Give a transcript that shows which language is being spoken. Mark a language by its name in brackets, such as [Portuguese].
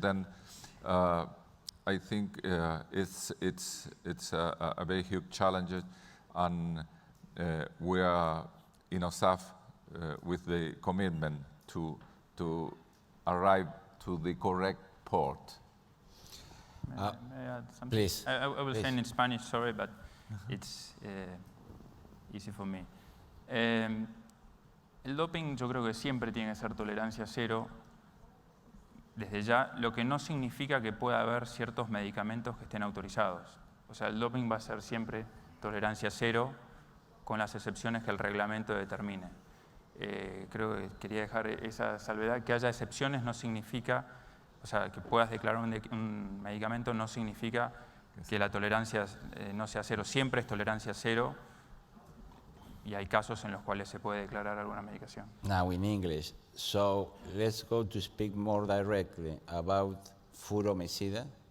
[English] Then I think it's a very huge challenge, and we are in OSAF with the commitment to arrive to the correct port. May I add something? Please. I will Please. say in Spanish, sorry, but it's easy for me. [Spanish] El doping yo creo que siempre tiene que ser tolerancia cero, desde ya, lo que no significa que pueda haber ciertos medicamentos que estén autorizados. O sea, el doping va a ser siempre tolerancia cero, con las excepciones que el reglamento determine. Creo que quería dejar esa salvedad. Que haya excepciones no significa, o sea, que puedas declarar un medicamento no significa que la tolerancia no sea cero. Siempre es tolerancia cero, y hay casos en los cuales se puede declarar alguna medicación. [English] Now in English. So let's go to speak more directly about furosemida.